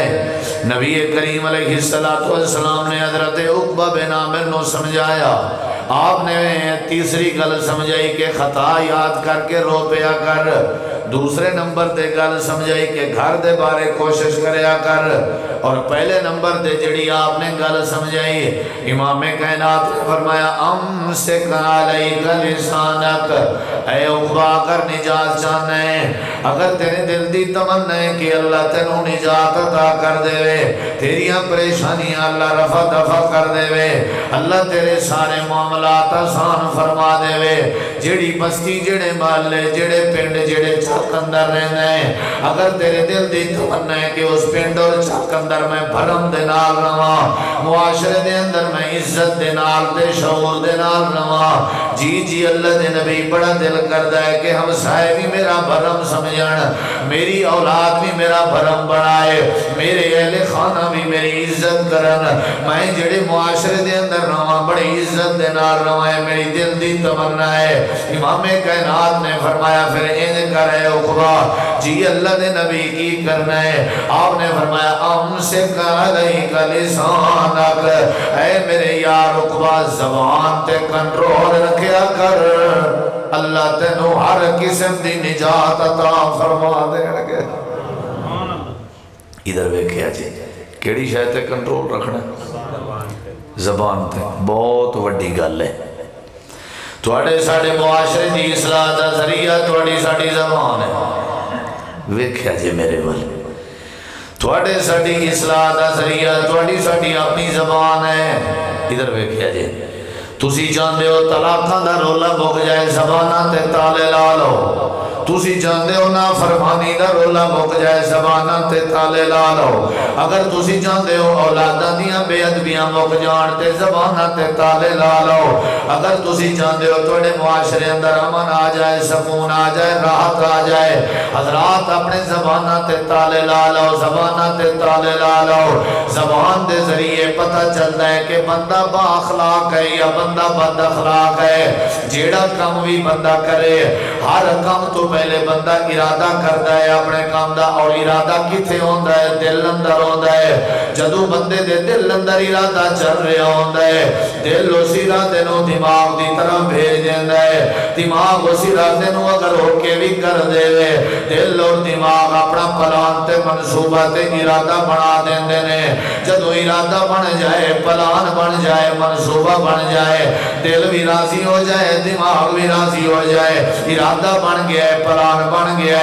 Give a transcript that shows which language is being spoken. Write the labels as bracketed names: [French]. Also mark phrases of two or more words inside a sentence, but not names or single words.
[Punjabi] نبی کریم علیہ السلام نے حضرت عقبہ بن عامر نو سمجھایا، آپ نے تیسری گل سمجھائی کہ خطا یاد کر کے رو پیا کر، دوسرے نمبر تے گل سمجھائی کہ گھر دے بارے کوشش کریا کر، اور پہلے نمبر تے جڑی آپ نے گل سمجھائی امام کائنات نے فرمایا [Arabic] امسک علیک لسانک، [Punjabi] اے عقبہ اگر نجات چاہنا ہے، اگر تیرے دل دی تمنا ہے کہ اللہ تینوں نجات عطا کر دے، تیریاں پریشانیاں اللہ رفع دفع کر دے، اللہ تیرے سارے معاملات معاملات آسان فرما دے وے جیڑی بستی جیڑے محلے جیڑے پنڈ جیڑے چک اندر رہنا ہے اگر تیرے دل دی تمنا ہے کہ اس پنڈ اور چک اندر میں بھرم دے نال رواں معاشرے دے اندر میں عزت دے نال تے شعور دے نال رواں جی اللہ دے نبی بڑا دل کردا ہے کہ ہم سائے بھی میرا بھرم سمجھن میری اولاد بھی میرا بھرم بنائے میرے اہل خانہ بھی میری عزت کرن میں جڑے معاشرے دے اندر رواں بڑی عزت دے نال رواں ہے میری دل دی تمنا ہے امام کائنات نے فرمایا پھر انج کرے عقبہ جی اللہ دے نبی کی کرنا ہے آپ نے فرمایا [Arabic] امسک علیک لسانک [Punjabi] اے میرے یار عقبہ زبان تے کنٹرول رکھیا کر اللہ تینوں ہر قسم دی نجات عطا فرما دے گے ادھر ویکھیا جی کیڑی شے تے کنٹرول رکھنا زبان تے بہت وڈی گل ہے تواڈے ساڈے معاشرے دی اصلاح دا ذریعہ تواڈی ساڈی زبان ہے ویکھیا جی میرے ول تواڈے ساڈی اصلاح دا ذریعہ تواڈی ساڈی اپنی زبان ہے ادھر ویکھیا جی تسی جاندے ہو طلاقاں دا رولا مک جائے زباناں تے تالے لا لو تسی جاندے ہو نا فرمانی دا رولا مک جائے زباناں تے تالے لا لو اگر تسی جاندے ہو اولاداں دیاں بے ادبیاں مک جان تے زباناں تے تالے لا لو اگر تسی جاندے ہو تواڈے معاشرے اندر امن آ جائے سکون آ جائے راحت آ جائے حضرات اپنے زباناں تے تالے لا لو زباناں تے تالے لا لو زبان دے ذریعے [Urdu] پتہ چلتا ہے کہ بندہ با اخلاق ہے یا بندہ بد اخلاق ہے [Punjabi] جیڑا کم بھی بندہ کرے ہر کم تو پہلے بندہ ارادہ کرتا ہے اپنے کام دا اور ارادہ کتھے ہوندا ہے دل اندر ہوندا ہے جدو بندے دے دل اندر ارادہ چل رہا ہوندا ہے دل اس ارادے نو دماغ دی طرف بھیج دیندا ہے دماغ اس ارادے نو اگر ہو کے بھی کر دے وے دل اور دماغ اپنا پلان تے منصوبہ تے ارادہ بنا دیندے نے جدو ارادہ بن جائے پلان بن جائے منصوبہ بن جائے دل بھی راضی ہو جائے دماغ بھی راضی ہو جائے ارادہ بن گیا ہے پلان بن گیا